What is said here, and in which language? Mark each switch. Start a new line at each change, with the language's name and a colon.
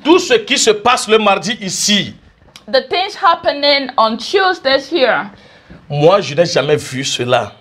French: Tout ce qui se passe le mardi ici,
English: The things happening on Tuesdays here,
French: moi je n'ai jamais vu cela.